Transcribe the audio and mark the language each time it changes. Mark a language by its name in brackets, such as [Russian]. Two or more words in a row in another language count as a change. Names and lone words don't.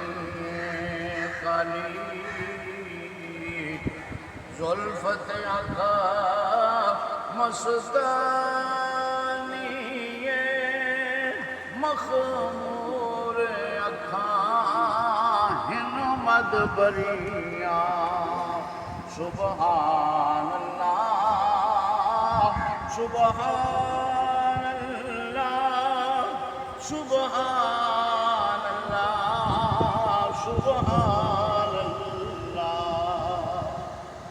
[Saraiki] کالی زلفت اکھاں مستانی مخمور اکھاں ہن مدبریاں [Arabic] سبحان الله سبحان الله سبحان الله سبحان الله